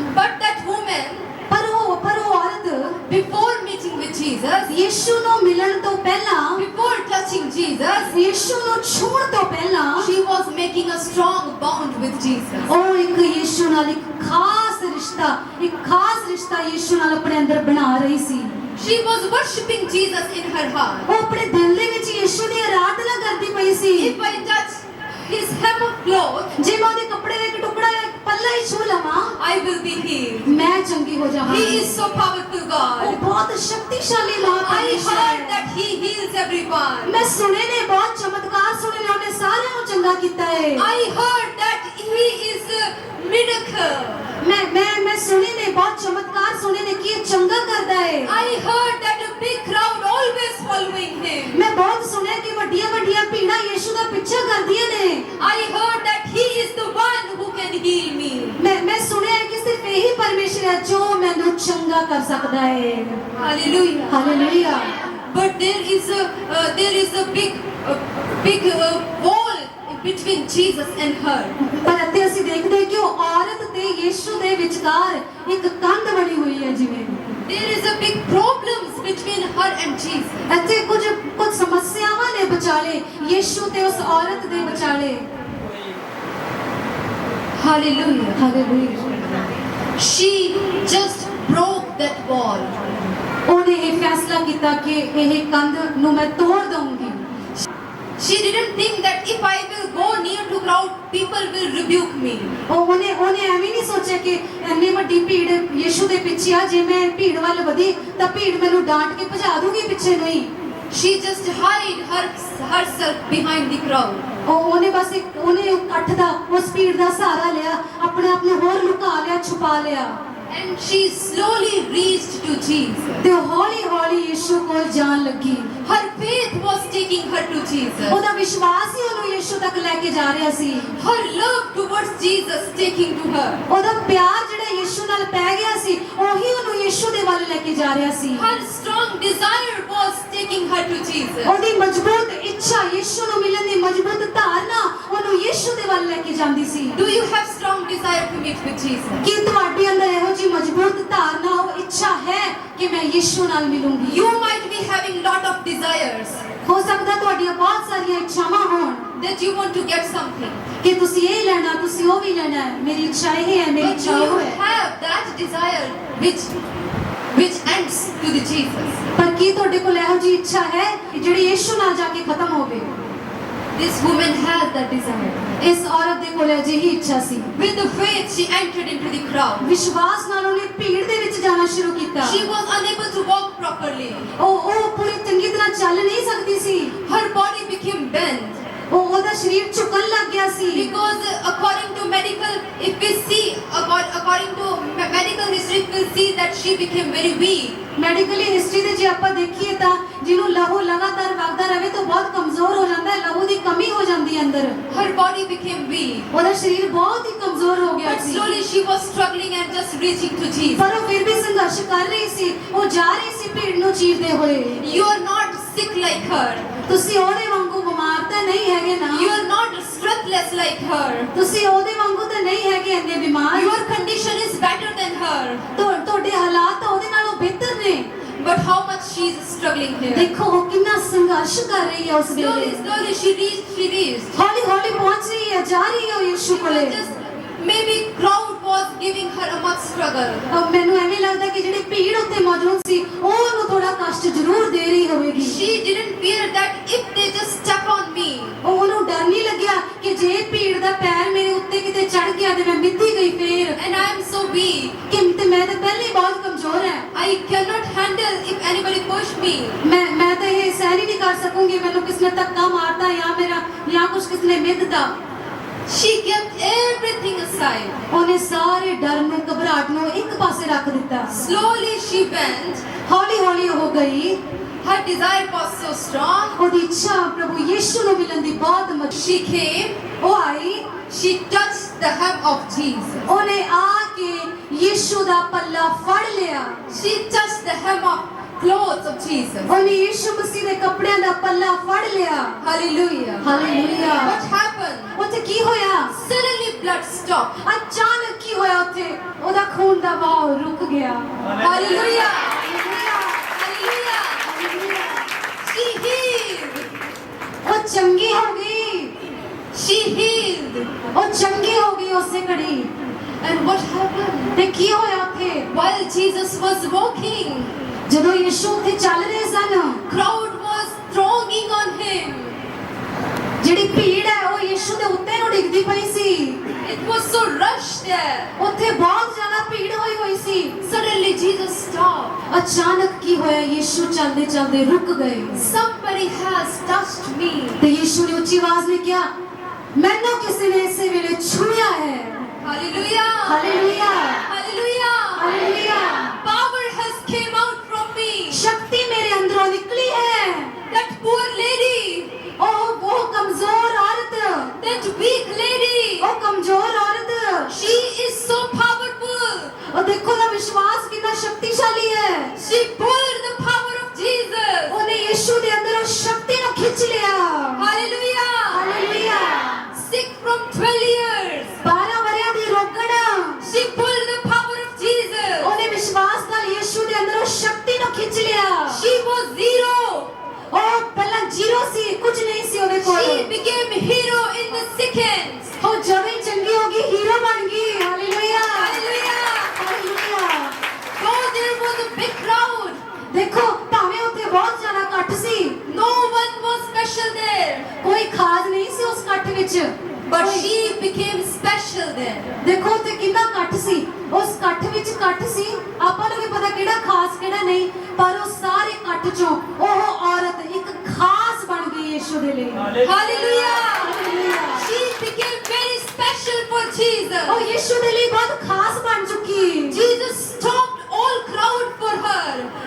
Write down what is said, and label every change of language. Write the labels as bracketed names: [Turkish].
[English] But that woman, [Punjabi] ਪਰ ਉਹ ਔਰਤ [English] before meeting with Jesus, [Punjabi] Yishu ਨੂੰ ਮਿਲਣ ਤੋਂ ਪਹਿਲਾਂ, [English] before touching Jesus, [Punjabi] ਯੀਸ਼ੂ ਨੂੰ ਛੂਹਣ ਤੋਂ ਪਹਿਲਾਂ [English] she was making a strong bond with Jesus. [Punjabi] ਉਹ ਇੱਕ ਯੀਸ਼ੂ ਨਾਲ ਇੱਕ ਖਾਸ ਰਿਸ਼ਤਾ ਯੀਸ਼ੂ ਨਾਲ ਆਪਣੇ ਅੰਦਰ ਬਣਾ ਰਹੀ ਸੀ। [English] She was worshipping Jesus in her heart. [Punjabi] ਉਹ ਆਪਣੇ ਦਿਲ ਦੇ ਵਿੱਚ ਯੀਸ਼ੂ ਦੀ ਆਰਾਧਨਾ ਕਰਦੀ ਪਈ ਸੀ। [English] If I touch his hem of cloth, [Punjabi] ਜੇ ਮੈਂ ਉਹਦੇ ਕੱਪੜੇ ਦਾ ਇੱਕ ਟੁਕੜਾ ਜਾਂ ਇੱਕ ਪੱਲਾ ਹੀ ਛੂ ਲਵਾਂ, [English] I will be healed. [Punjabi] ਮੈਂ ਚੰਗੀ ਹੋ [English] He [Punjabi] ਜਾਵਾਂਗੀ। [English] is so powerful [Punjabi] ਉਹ [English] God. [Punjabi] ਬਹੁਤ ਸ਼ਕਤੀਸ਼ਾਲੀ [English] I [Punjabi] ਮਹਾਪਰਮੇਸ਼ਰ [English] heard [Punjabi] ਹੈ। [English] that he heals everyone. [Punjabi] ਮੈਂ ਸੁਣੇ ਨੇ ਬਹੁਤ ਚਮਤਕਾਰ ਸੁਣੇ ਨੇ, ਉਹਨੇ ਸਾਰਿਆਂ ਨੂੰ ਚੰਗਾ ਕੀਤਾ ਹੈ। [English] I heard that he is a miracle. [Punjabi] ਮੈਂ ਸੁਣੇ ਨੇ ਬਹੁਤ ਚਮਤਕਾਰ ਸੁਣੇ ਨੇ ਕਿ ਇਹ ਚੰਗਾ ਕਰਦਾ ਹੈ। [English] I heard that a big crowd always following him. [Punjabi] ਮੈਂ ਬਹੁਤ ਸੁਣਿਆ ਕਿ ਵੱਡੀਆਂ ਭੀੜਾਂ ਯੀਸ਼ੂ ਦਾ ਪਿੱਛਾ ਕਰਦੀਆਂ ਨੇ। [English] I heard that he is the one who can heal me. [Punjabi] ਮੈਂ ਸੁਣਿਆ ਹੈ ਕਿ ਸਿਰਫ ਇਹੀ ਪਰਮੇਸ਼ਰ ਹੈ ਜੋ ਮੈਨੂੰ ਚੰਗਾ ਕਰ ਸਕਦਾ ਹੈ। [English] Hallelujah. [Punjabi] Hallelujah. [English] But there is a big wall between Jesus and her. [Punjabi] ਪਰ ਇੱਥੇ ਅਸੀਂ ਦੇਖਦੇ ਹਾਂ ਕਿ ਉਹ ਔਰਤ ਤੇ ਯੀਸ਼ੂ ਦੇ ਵਿਚਕਾਰ ਇੱਕ ਕੰਧ ਬਣੀ ਹੋਈ ਹੈ ਜਿਵੇਂ। [English] There is a big problems between her and Jesus. [Punjabi] ਇੱਥੇ ਕੁਝ ਸਮੱਸਿਆਵਾਂ ਨੇ ਵਿਚਾਲੇ ਯੀਸ਼ੂ ਤੇ ਉਸ ਔਰਤ ਦੇ ਵਿਚਾਲੇ। [English] Hallelujah. [Punjabi] Hallelujah. [English] She just broke that wall. [Punjabi] ਉਹਨੇ ਇਹ ਫੈਸਲਾ ਕੀਤਾ ਕਿ ਇਹ ਕੰਧ ਨੂੰ ਮੈਂ ਤੋੜ ਦਊਂਗੀ। [English] She didn't think that if I will go near to crowd, people will rebuke me. [Punjabi] ਉਹਨੇ ਐਵੇਂ ਨਹੀਂ ਸੋਚਿਆ ਕਿ ਇੰਨੀ ਵੱਡੀ ਭੀੜ ਯੀਸ਼ੂ ਦੇ ਪਿੱਛੇ ਆ, ਜੇ ਮੈਂ ਭੀੜ ਵੱਲ ਵਧੀ ਤਾਂ ਭੀੜ ਮੈਨੂੰ ਡਾਂਟ ਕੇ ਭਜਾ ਦੂਗੀ ਪਿੱਛੇ ਨੂੰ ਹੀ। [English] She just hid herself behind the crowd. [Punjabi] ਉਹਨੇ ਇਕੱਠ ਦਾ, ਉਸ ਭੀੜ ਦਾ ਸਹਾਰਾ ਲਿਆ, ਆਪਣੇ ਆਪ ਨੂੰ ਹੋਰ ਲੁਕਾ ਲਿਆ, ਛੁਪਾ ਲਿਆ। [English] And she slowly reached to Jesus. [Punjabi] ਤੇ ਹੌਲੀ ਯੀਸ਼ੂ ਕੋਲ ਜਾਣ ਲੱਗੀ। [English] Her faith was taking her to Jesus. [Punjabi] ਉਹਦਾ ਵਿਸ਼ਵਾਸ ਹੀ ਉਹਨੂੰ ਯੀਸ਼ੂ ਤੱਕ ਲੈ ਕੇ ਜਾ ਰਿਹਾ ਸੀ। [English] Her love towards Jesus taking to her. [Punjabi] ਉਹਦਾ ਪਿਆਰ ਜਿਹੜਾ ਯਿਸੂ ਨਾਲ ਪੈ ਗਿਆ ਸੀ ਉਹੀ ਉਹਨੂੰ ਯਿਸੂ ਦੇ ਵੱਲ ਲੈ ਕੇ ਜਾ ਰਿਹਾ ਸੀ। [English] Her strong desire was taking her to Jesus. [Punjabi] ਉਹਦੀ ਮਜ਼ਬੂਤ ਇੱਛਾ ਯਿਸੂ ਨੂੰ ਮਿਲਣ ਦੀ ਮਜ਼ਬੂਤ ਧਾਰਨਾ ਉਹਨੂੰ ਯਿਸੂ ਦੇ ਵੱਲ ਲੈ ਕੇ ਜਾਂਦੀ ਸੀ। [English] Do you have strong desire to meet with Jesus? [Punjabi] ਕੀ ਤੁਹਾਡੇ ਅੰਦਰ ਇਹੋ ਜਿਹੀ ਮਜ਼ਬੂਤ ਧਾਰਨਾ ਉਹ ਇੱਛਾ ਹੈ ਕਿ ਮੈਂ ਯਿਸੂ ਨਾਲ ਮਿਲੂੰਗੀ? [English] You might be having lot of desires [Punjabi] ਹੋ ਸਕਦਾ ਤੁਹਾਡੀਆਂ ਬਹੁਤ ਸਾਰੀਆਂ ਇੱਛਾਵਾਂ ਹੋਣ [English] that you want to get something. [Punjabi] ਕਿ ਤੁਸੀਂ ਇਹ ਲੈਣਾ, ਤੁਸੀਂ ਉਹ ਵੀ ਲੈਣਾ ਹੈ, ਮੇਰੀ ਇੱਛਾ ਇਹ ਹੈ, ਮੇਰੀ [English] But [Punjabi] ਇੱਛਾ [English] do [Punjabi] ਉਹ [English] you [Punjabi] ਹੈ। [English] have that desire which ends to the Jesus? [Punjabi] ਪਰ ਕੀ ਤੁਹਾਡੇ ਕੋਲ ਇਹੋ ਜਿਹੀ ਇੱਛਾ ਹੈ ਕਿ ਜਿਹੜੀ ਯਿਸੂ ਨਾਲ ਜਾ ਕੇ ਖਤਮ ਹੋਵੇ? [English] This woman has that desire. [Punjabi] ਇਸ ਔਰਤ ਦੇ ਕੋਲ ਅਜਿਹੀ ਇੱਛਾ ਸੀ। [English] With the faith, she entered into the crowd. [Punjabi] ਵਿਸ਼ਵਾਸ ਨਾਲ ਉਹਨੇ ਭੀੜ ਦੇ ਵਿੱਚ ਜਾਣਾ ਸ਼ੁਰੂ ਕੀਤਾ। [English] She was unable to walk properly. [Punjabi] ਉਹ ਪੂਰੀ ਚੰਗੀ ਤਰ੍ਹਾਂ ਚੱਲ ਨਹੀਂ ਸਕਦੀ ਸੀ। [English] Her body became bent. [Punjabi] ਉਹਦਾ ਸਰੀਰ ਝੁਕਣ ਲੱਗ ਗਿਆ ਸੀ। [English] Because according to medical, if we see, according to medical history, we will see that she became very weak. [Punjabi] Medically history ਦੇ ਜੇ ਆਪਾਂ ਦੇਖੀਏ ਤਾਂ ਜਿਹਨੂੰ ਲਹੂ ਲਗਾਤਾਰ ਵਗਦਾ ਰਹੇ ਤਾਂ ਬਹੁਤ ਕਮਜ਼ੋਰ ਹੋ ਜਾਂਦਾ ਹੈ, ਲਹੂ ਦੀ ਕਮੀ ਹੋ ਜਾਂਦੀ ਹੈ ਅੰਦਰ। [English] Her body became weak. [Punjabi] ਉਹਦਾ ਸਰੀਰ ਬਹੁਤ ਹੀ ਕਮਜ਼ੋਰ ਹੋ ਗਿਆ [English] But [Punjabi] ਸੀ। [English] slowly she was struggling and just reaching to Jesus. [Punjabi] ਪਰ ਉਹ ਫਿਰ ਵੀ ਸੰਘਰਸ਼ ਕਰ ਰਹੀ ਸੀ। ਉਹ ਜਾ ਰਹੀ ਸੀ ਭੀੜ ਨੂੰ ਚੀਰਦੇ ਹੋਏ। [English] You are not sick like her. [Punjabi] ਤੁਸੀਂ ਉਹਦੇ ਵਾਂਗੂ ਬਿਮਾਰ ਤਾਂ ਨਹੀਂ ਹੈਗੇ ਨਾ। [English] You are not stressless like her. [Punjabi] ਤੁਸੀਂ ਉਹਦੇ ਵਾਂਗੂ ਤਾਂ ਨਹੀਂ ਹੈਗੇ ਇੰਨੇ ਬਿਮਾਰ। [English] Your condition is better than her. [Punjabi] ਤੁਹਾਡੇ ਹਾਲਾਤ ਤਾਂ ਉਹਦੇ ਨਾਲੋਂ ਬਿਹਤਰ ਨੇ। [English] But how much she is struggling here. [Punjabi] ਦੇਖੋ ਉਹ ਕਿੰਨਾ ਸੰਘਰਸ਼ ਕਰ ਰਹੀ ਹੈ ਉਸ ਵੇਲੇ। [English] Slowly she reached. [Punjabi] ਹੌਲੀ ਹੌਲੀ ਪਹੁੰਚ ਰਹੀ ਹੈ, ਜਾ ਰਹੀ ਹੈ ਉਹ ਯਿਸੂ [English] She [Punjabi] ਕੋਲੇ। [English] was just, maybe crowd was giving her a much struggle. [Punjabi] ਮੈਨੂੰ ਐਵੇਂ ਲੱਗਦਾ ਕਿ ਜਿਹੜੀ ਭੀੜ ਉੱਤੇ ਮੌਜੂਦ ਸੀ ਉਹ ਉਹਨੂੰ ਥੋੜਾ ਕਸ਼ਟ ਜ਼ਰੂਰ ਦੇ ਰਹੀ ਹੋਵੇਗੀ। [English] She didn't fear that if they just step on me. [Punjabi] ਉਹਨੂੰ ਡਰ ਨਹੀਂ ਲੱਗਿਆ ਕਿ ਜੇ ਭੀੜ ਦਾ ਪੈਰ ਮੇਰੇ ਉੱਤੇ ਕਿਤੇ ਚੜ ਗਿਆ ਤੇ ਮੈਂ ਮਿੱਧੀ ਗਈ ਫੇਰ। [English] And I am so weak. [Punjabi] ਕਿ ਤੇ ਮੈਂ ਤਾਂ ਪਹਿਲੇ ਹੀ ਬਹੁਤ ਕਮਜ਼ੋਰ ਹਾਂ। [English] I cannot handle if anybody push me. [Punjabi] ਮੈਂ ਤਾਂ ਇਹ ਸਹਿ ਨਹੀਂ ਕਰ ਸਕੂੰਗੀ, ਮੈਨੂੰ ਕਿਸ ਨੇ ਧੱਕਾ ਮਾਰਤਾ ਜਾਂ ਕੁਝ ਕਿਸ ਨੇ ਮਿੱਧਦਾ। [English] She kept everything aside. [Punjabi] ਉਹਨੇ ਸਾਰੇ ਡਰ ਨੂੰ, ਘਬਰਾਹਟ ਨੂੰ ਇੱਕ ਪਾਸੇ ਰੱਖ ਦਿੱਤਾ। [English] Slowly she bent. [Punjabi] ਹੌਲੀ ਹੌਲੀ ਉਹ ਗਈ। [English] Her desire was so strong. [Punjabi] ਉਹਦੀ ਇੱਛਾ ਪ੍ਰਭੂ ਯਿਸੂ ਨੂੰ ਮਿਲਣ ਦੀ ਬਹੁਤ [English] She came. [Punjabi] ਉਹ ਆਈ। [English] She touched the hem of Jesus. [Punjabi] ਉਹਨੇ ਆ ਕੇ ਯਿਸੂ ਦਾ ਪੱਲਾ ਫੜ ਲਿਆ। [English] She touched the hem of clothes of Jesus. [Punjabi] ਉਹਨੇ ਯਿਸੂ ਮਸੀਹ ਦੇ ਕੱਪੜਿਆਂ ਦਾ ਪੱਲਾ ਫੜ ਲਿਆ। [English] Hallelujah. [Punjabi] ਹਾਲੇਲੂਇਆ। [English] What happened? [Punjabi] ਉੱਥੇ ਕੀ ਹੋਇਆ? [English] Suddenly blood stopped. [Punjabi] ਅਚਾਨਕ ਕੀ ਹੋਇਆ ਉੱਥੇ? ਉਹਦਾ ਖੂਨ ਦਾ ਵਹਾਅ ਰੁਕ ਗਿਆ। [English] Hallelujah. [Punjabi] Hallelujah. [English] Hallelujah. She healed. [Punjabi] ਉਹ ਚੰਗੀ ਹੋ ਗਈ। [English] She healed. [Punjabi] ਉਹ ਚੰਗੀ ਹੋ ਗਈ ਉਸੇ ਘੜੀ। [English] And what happened? [Punjabi] ਤੇ ਕੀ ਹੋਇਆ ਉੱਥੇ? [English] While Jesus was walking, [Punjabi] ਜਦੋਂ ਯਿਸੂ ਉੱਥੇ ਚੱਲ ਰਹੇ ਸਨ, [English] crowd was thronging on him. [Punjabi] ਜਿਹੜੀ ਭੀੜ ਹੈ ਉਹ ਯਿਸੂ ਦੇ ਉੱਤੇ ਨੂੰ ਡਿੱਗਦੀ ਪਈ ਸੀ। [English] It was so rushed there. [Punjabi] ਉੱਥੇ ਬਹੁਤ ਜ਼ਿਆਦਾ ਭੀੜ ਹੋਈ ਸੀ। [English] Suddenly Jesus stopped. [Punjabi] ਅਚਾਨਕ ਕੀ ਹੋਇਆ? ਯਿਸੂ ਚੱਲਦੇ ਚੱਲਦੇ ਰੁਕ ਗਏ। [English] Somebody has touched me. [Punjabi] ਤੇ ਯਿਸੂ ਨੇ ਉੱਚੀ ਆਵਾਜ਼ ਵਿੱਚ ਕਿਹਾ, ਮੈਨੂੰ ਕਿਸੇ ਨੇ ਇਸੇ ਵੇਲੇ ਛੂਇਆ ਹੈ। [English] Hallelujah. [Punjabi] Hallelujah. [English] Hallelujah. [Punjabi] Hallelujah. [English] Power has came out from me. [Punjabi] ਸ਼ਕਤੀ ਮੇਰੇ ਅੰਦਰੋਂ ਨਿਕਲੀ ਹੈ। [English] That poor lady. [Punjabi] ਉਹ ਕਮਜ਼ੋਰ ਔਰਤ, [English] That weak lady. [Punjabi] ਉਹ ਕਮਜ਼ੋਰ ਔਰਤ, [English] She is so powerful. [Punjabi] ਉਹ ਦੇਖੋ ਦਾ ਵਿਸ਼ਵਾਸ ਕਿੰਨਾ ਸ਼ਕਤੀਸ਼ਾਲੀ ਹੈ। [English] She pulled the power of Jesus. [Punjabi] ਉਹਨੇ ਯਿਸੂ ਦੇ ਅੰਦਰੋਂ ਸ਼ਕਤੀ ਨੂੰ ਖਿੱਚ ਲਿਆ। [English] Hallelujah. [Punjabi] Hallelujah. [English] Sick from 12 years. [Punjabi] 12 ਵਰਿਆਂ ਦੀ ਰੋਗਣ, [English] She pulled the power of Jesus. [Punjabi] ਉਹਨੇ ਵਿਸ਼ਵਾਸ ਨਾਲ ਯਿਸੂ ਦੇ ਅੰਦਰੋਂ ਸ਼ਕਤੀ ਨੂੰ ਖਿੱਚ ਲਿਆ। [English] She was zero. [Punjabi] ਉਹ ਪਹਿਲਾਂ ਜ਼ੀਰੋ ਸੀ, ਕੁਝ ਨਹੀਂ ਸੀ ਉਹਦੇ [English] She [Punjabi] ਕੋਲ। [English] became hero in the seconds. [Punjabi] ਉਹ ਜਦੋਂ ਹੀ ਚੰਗੀ ਹੋ ਗਈ ਹੀਰੋ ਬਣ ਗਈ। Hallelujah. [English] Hallelujah. [Punjabi] Hallelujah. [English] Though there was a big crowd, [Punjabi] ਦੇਖੋ ਭਾਵੇਂ ਉੱਥੇ ਬਹੁਤ ਜ਼ਿਆਦਾ ਇਕੱਠ ਸੀ, [English] no one was special there. [Punjabi] ਕੋਈ ਖਾਸ ਨਹੀਂ ਸੀ ਉਸ ਇਕੱਠ ਵਿੱਚ, [English] But she became special there. [Punjabi] ਦੇਖੋ ਉੱਥੇ ਕਿੰਨਾ ਇਕੱਠ ਸੀ। ਉਸ ਇਕੱਠ ਵਿੱਚ ਇਕੱਠ ਸੀ, ਆਪਾਂ ਨੂੰ ਵੀ ਪਤਾ ਕਿਹੜਾ ਖਾਸ ਕਿਹੜਾ ਨਹੀਂ, ਪਰ ਉਹ ਸਾਰੇ ਇਕੱਠ ਚੋਂ ਉਹ ਔਰਤ ਇੱਕ ਖਾਸ ਬਣ ਗਈ ਯਿਸੂ ਦੇ ਲਈ। [English] Hallelujah. [Punjabi] Hallelujah. [English] She became very special for Jesus. [Punjabi] ਉਹ ਯਿਸੂ ਦੇ ਲਈ ਬਹੁਤ ਖਾਸ ਬਣ ਚੁੱਕੀ। [English] Jesus stopped all crowd for her.